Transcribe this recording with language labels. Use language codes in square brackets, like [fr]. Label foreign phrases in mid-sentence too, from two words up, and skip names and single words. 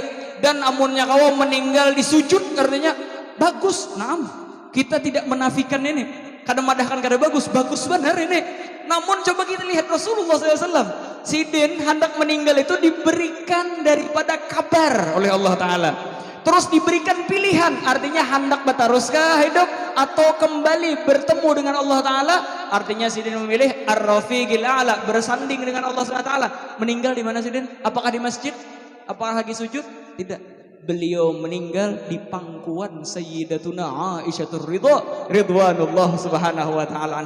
[bjn] Dan amunnya kau meninggal di sujud, artinya bagus. Naam, kita tidak menafikan ini. Kadang madahkan kada bagus benar ini. [id] Namun coba kita lihat Rasulullah SAW, sidin hendak meninggal itu diberikan daripada kabar oleh Allah Ta'ala. Terus diberikan pilihan, artinya hendak bertaruskah hidup atau kembali bertemu dengan Allah Ta'ala. Artinya sidin memilih [ar] ar-rafiqil a'la, [id] bersanding dengan Allah SWT. Meninggal di mana sidin? Apakah di masjid? Apakah lagi sujud? Tidak. Beliau meninggal di pangkuan Sayyidatuna Aisyah [ar] ridwanullah subhanahu wa ta'ala anha.